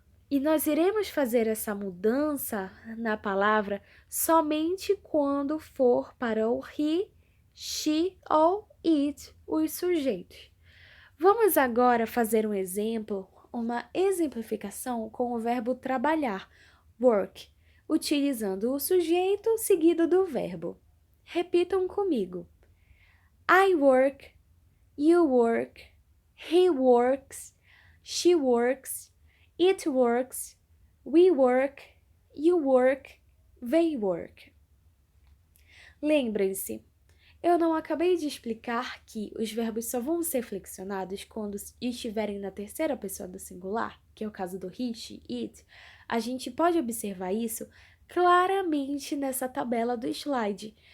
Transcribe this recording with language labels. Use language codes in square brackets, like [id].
[pt] E nós iremos fazer essa mudança na palavra somente quando for para o he, she ou it, os sujeitos. Vamos agora fazer um exemplo, uma exemplificação com o verbo trabalhar, work, utilizando o sujeito seguido do verbo. Repitam comigo. [en] I work, you work, he works, she works, it works, we work, you work, they work. [pt] Lembrem-se, eu não acabei de explicar que os verbos só vão ser flexionados quando estiverem na terceira pessoa do singular, que é o caso do he, she, it. A gente pode observar isso claramente nessa tabela do slide.